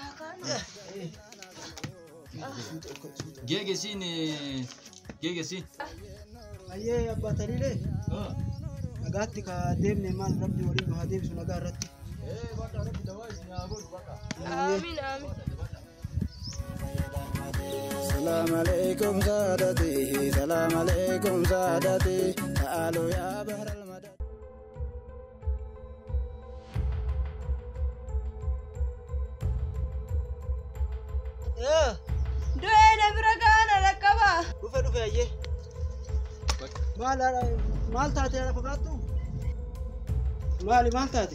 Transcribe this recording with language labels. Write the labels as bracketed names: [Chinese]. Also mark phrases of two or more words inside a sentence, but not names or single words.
[Oromo] Geegesiin. Ayyee abbaa taliilee. Nagaatti ka deemne maal rabbi waliin nu haa deebisu nagaa irratti. Amiin. [Arabic] Salam alaikum sadati, ta'alu ya bahral madad. [Oromo] Du'ee bira gaana rakkaba. Dhufe ayyee. Maal taate haara fagaattu? Maal taate?